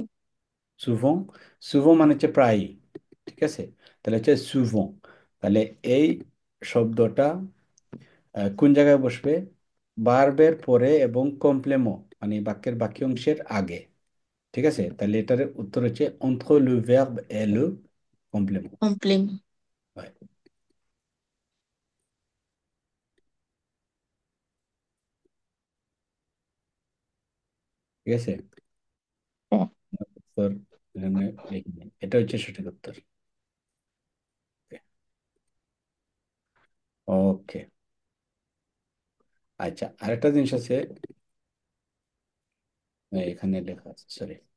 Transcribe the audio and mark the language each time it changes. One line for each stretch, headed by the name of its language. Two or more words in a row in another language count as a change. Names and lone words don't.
Bangla: সুভো, সুভো মানে হচ্ছে প্রায়, ঠিক আছে? তাহলে হচ্ছে সুভো। তাহলে এই শব্দটা কোন জায়গায় বসবে? ভার্বের পরে এবং কমপ্লেমো মানে বাক্যের বাকি অংশের আগে, ঠিক আছে? তাহলে এটার উত্তর হচ্ছে
French: entre le verbe et le complément।
Bangla: Complément. হয়, ঠিক আছে? হ্যাঁ, উত্তর এখানে লিখে নিন। এটা হচ্ছে সঠিক উত্তর। ওকে, আচ্ছা, আরেকটা জিনিস আছে, এখানে লেখা আছে, সরি।